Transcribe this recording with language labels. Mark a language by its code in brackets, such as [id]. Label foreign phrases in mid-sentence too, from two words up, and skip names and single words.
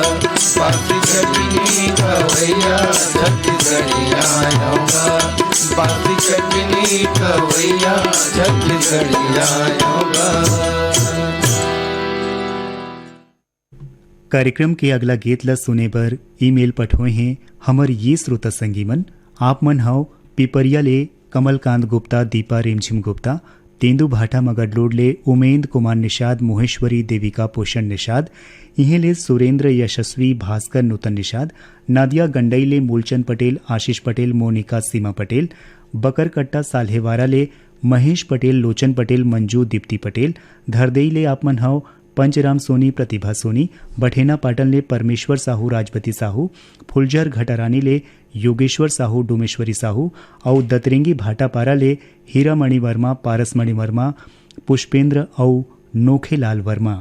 [hne] बासी चटनी खवैया छत्ती धनिया बा। बासी चटनी खवैया छत्ती धनिया बा। कार्यक्रम के अगला गीत ला सुने बर ईमेल पठोए हैं हमर ये श्रोता संगीमन। आप मन हव पिपरिया ले कमलकांत गुप्ता, दीपा रेमझिम गुप्ता, तेंदु भाटा मगरलोड ले उमेंद कुमार निषाद, मोहेश्वरी देविका पोषण निषाद, इहे ले सुरेंद्र यशस्वी भास्कर नूतन निषाद, नादिया गंडई ले मूलचंद पटेल, आशीष पटेल, मोनिका सीमा पटेल, बकरकट्टा साल्हेवारा ले महेश पटेल, लोचन पटेल, मंजू दीप्ति पटेल, धरदेई ले आप मन हव पंचराम सोनी, प्रतिभा सोनी, बठेना पाटन ले परमेश्वर साहू, राजपति साहू, फुलझर घटरानी ले योगेश्वर साहू, डोमेश्वरी साहू और दतरेंगी भाटापारा ले हीरामणि वर्मा, पारसमणि वर्मा, पुष्पेंद्र और नोखेलाल वर्मा।